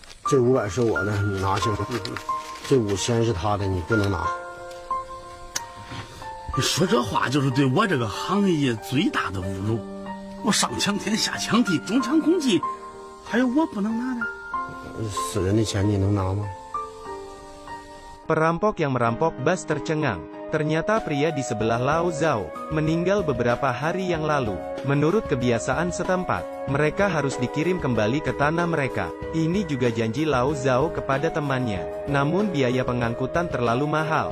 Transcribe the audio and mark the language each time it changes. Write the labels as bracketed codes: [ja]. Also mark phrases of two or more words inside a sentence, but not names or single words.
[zh] 这500是我的，你拿去吧。这5000是他的，你不能拿。你说这话就是对我这个行业最大的侮辱。我上抢天下抢地，中抢公鸡，还有我不能拿的？死人的钱你能拿吗？ [id] Perampok yang merampok bus tercengang. Ternyata pria di sebelah Lao Zhao meninggal beberapa hari yang lalu. Menurut kebiasaan setempat, mereka harus dikirim kembali ke tanah mereka. Ini juga janji Lao Zhao kepada temannya. Namun biaya pengangkutan terlalu mahal.